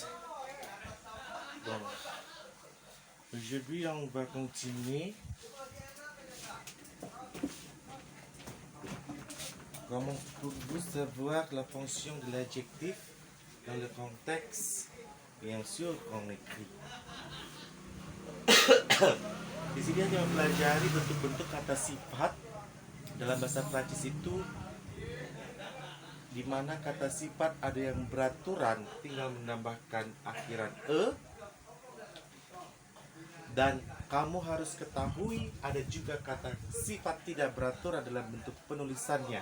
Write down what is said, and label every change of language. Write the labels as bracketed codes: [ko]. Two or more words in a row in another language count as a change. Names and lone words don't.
[fr] Bon, aujourd'hui on va continuer. Comment pouvez-vous savoir la fonction de l'adjectif dans le contexte, bien sûr, qu'on écrit. [id] Di sini hanya mempelajari bentuk-bentuk kata sifat dalam bahasa Prancis itu, di mana kata sifat ada yang beraturan, tinggal menambahkan akhiran e. Dan kamu harus ketahui ada juga kata sifat tidak beraturan dalam bentuk penulisannya.